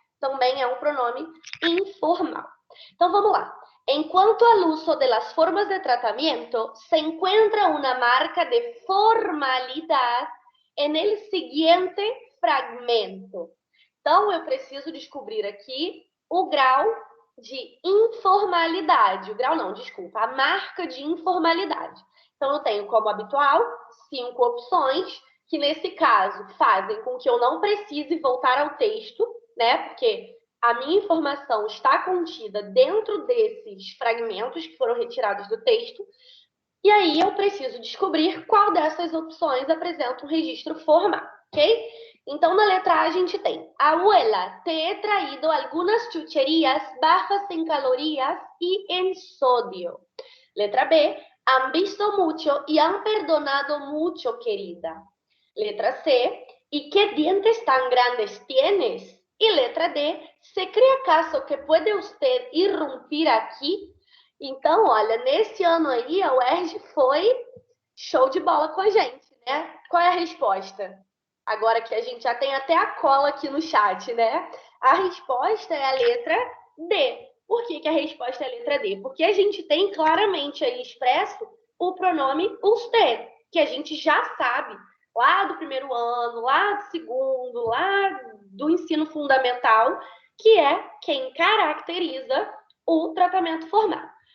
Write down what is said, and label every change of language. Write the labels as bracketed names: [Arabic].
[Portuguese] Também é um pronome informal. Então vamos lá. [Spanish] Enquanto al uso de las formas de tratamiento, se encuentra una marca de formalidad en el siguiente fragmento. [Portuguese] Então, eu preciso descobrir aqui o grau de informalidade. O grau não, desculpa, a marca de informalidade. Então, eu tenho como habitual 5 opções, que nesse caso fazem com que eu não precise voltar ao texto, né? Porque a minha informação está contida dentro desses fragmentos que foram retirados do texto. E aí eu preciso descobrir qual dessas opções apresenta um registro formal, ok? Então, na letra A, a gente tem: [Spanish] Abuela, te he traído algunas chucherías bajas en calorías y en sodio. Letra B, han visto mucho y han perdonado mucho, querida. Letra C, ¿y qué dientes tan grandes tienes? Y letra D, ¿se cree acaso que puede usted irrumpir aquí? [Portuguese] Então, olha, nesse ano aí, a UERJ foi show de bola com a gente, né? Qual é a resposta? Agora que a gente já tem até a cola aqui no chat, né? A resposta é a letra D. Por que a resposta é a letra D? Porque a gente tem claramente aí expresso o pronome usted, que a gente já sabe lá do primeiro ano, lá do segundo, lá do ensino fundamental, que é quem caracteriza o tratamento formal.